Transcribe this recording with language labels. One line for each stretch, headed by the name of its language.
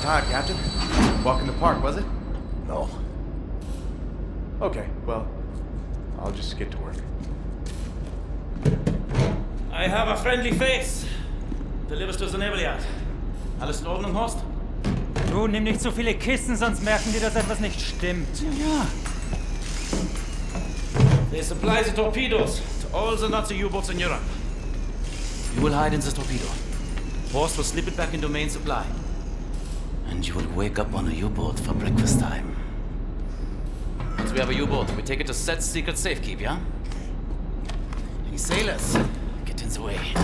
English: Captain? Walk in the park, was it? No. Okay, well, I'll just get to work. I have a friendly face. Delivers to the naval yard.
German: Alles in Ordnung, Horst? Du, nimm nicht so viele Kisten, sonst merken die, dass etwas nicht stimmt. Ja.
English: They supply the torpedoes to all the Nazi U-boats in Europe. You will hide in the torpedo. Horst will slip it back into main supply. And you will wake up on a U-boat for breakfast time. Once we have a U-boat, we take it to Set's secret safekeep, yeah? Any sailors, get in the way.